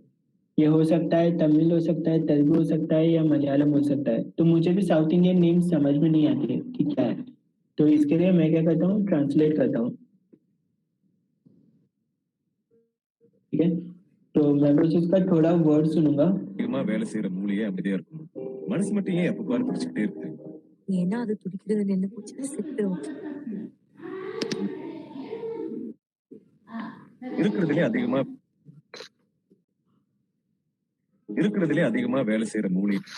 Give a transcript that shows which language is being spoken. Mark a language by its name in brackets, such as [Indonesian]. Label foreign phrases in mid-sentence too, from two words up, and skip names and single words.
[Hindi] ये हो सकता है तमिल, हो सकता है तेलुगु, हो सकता है या मलयालम हो सकता है। तो मुझे भी [English] South Indian name [Hindi] समझ में नहीं आती है कि क्या है। तो इसके लिए मैं क्या करता हूँ, ट्रांसलेट करता हूँ, ठीक है? तो मैं बस उसका थोड़ा वर्ड सुनूंगा। [Tamil] அதிகமா வேலை செய்யற மூளையே அமைதியா இருக்கும். மனசு மட்டும் ஏன் எப்ப பாரு துடிச்சுக்கிட்டே இருக்கு? ஏன்னா அது துடிக்கிறது நின்னு போச்சுன்னா செத்துரும். இருக்கிறதுலே அதிகமா இருக்கிறதுலே அதிகமா வேலை செய்யற மூளை